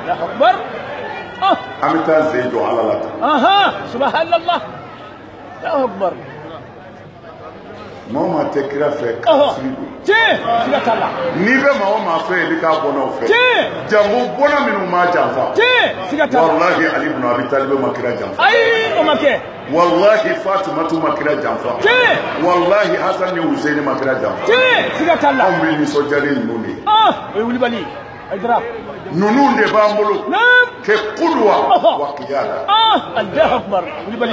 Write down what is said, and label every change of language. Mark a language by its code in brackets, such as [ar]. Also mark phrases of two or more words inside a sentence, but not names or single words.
[bm] an bɛ taa sen jɔ Ala la tan [ar] سبحان الله الله أكبر [bm] maa o maa tɛ kira fɛ kafiri don siga t'a la n'i bɛ maa o maa fɛ yen i bɛ k'a bɔnaw fɛ jango bɔna minnu ma janfa siga t'a la wallahi Ali ibn Abi Talib ma kira janfa ayi o ma kɛ wallahi Fatumatu ma kira janfa wallahi Hasan ni Husaini ma kira janfa siga t'a la anw bɛ nisɔndiyalen ninnu de ye o ye wulibali Haidara ninnu de b'an bolo kɛ [ar] قدوة وقيادة الله أكبر wulibali